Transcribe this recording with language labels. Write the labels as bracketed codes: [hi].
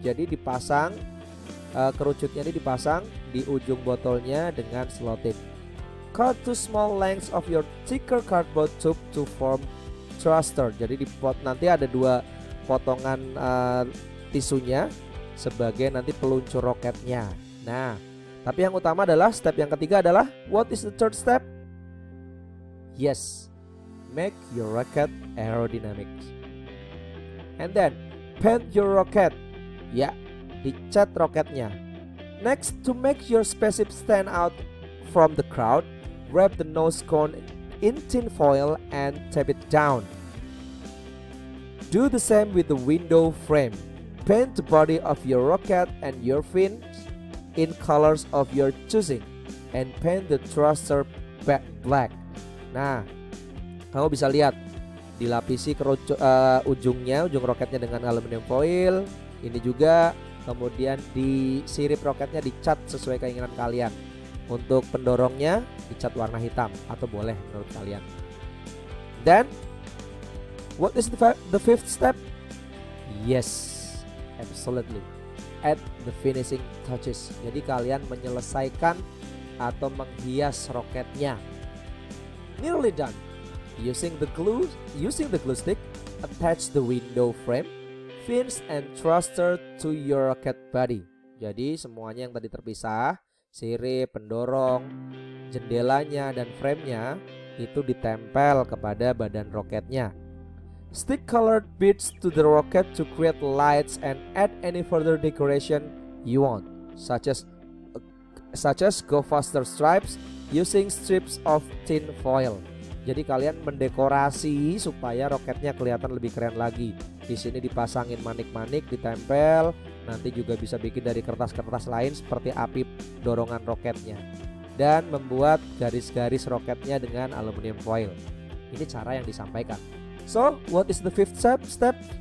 [id] Jadi dipasang kerucutnya ini dipasang di ujung botolnya dengan selotip. [en] Cut 2 small lengths of your thicker cardboard tube to form thruster. [id] Jadi nanti ada 2 potongan tisunya sebagai nanti peluncur roketnya. Nah, tapi yang utama adalah step yang ketiga adalah, [en] what is the third step? Yes, make your rocket aerodynamic. And then paint your rocket. [id] Ya, dicat roketnya. [en] Next, to make your spaceship stand out from the crowd, wrap the nose cone in tin foil and tape it down. Do the same with the window frame. Paint the body of your rocket and your fins in colors of your choosing and paint the thruster black. [id] Nah, kamu bisa lihat dilapisi ujung roketnya dengan aluminium foil. Ini juga, kemudian disirip roketnya, dicat sesuai keinginan kalian. Untuk pendorongnya dicat warna hitam atau boleh menurut kalian. [en] Then, what is the fifth step? Yes, absolutely. Add the finishing touches. [id] Jadi kalian menyelesaikan atau menghias roketnya. [en] Nearly done. Using the glue stick, attach the window frame, fins and thruster to your rocket body. [id] Jadi semuanya yang tadi terpisah, sirip, pendorong, jendelanya dan framenya itu ditempel kepada badan roketnya. [en] Stick colored beads to the rocket to create lights and add any further decoration you want, such as go faster stripes using strips of tin foil. [id] Jadi kalian mendekorasi supaya roketnya kelihatan lebih keren lagi. Di sini dipasangin manik-manik, ditempel. Nanti juga bisa bikin dari kertas-kertas lain seperti api dorongan roketnya. Dan membuat garis-garis roketnya dengan aluminium foil. Ini cara yang disampaikan. [en] So, what is the fifth step?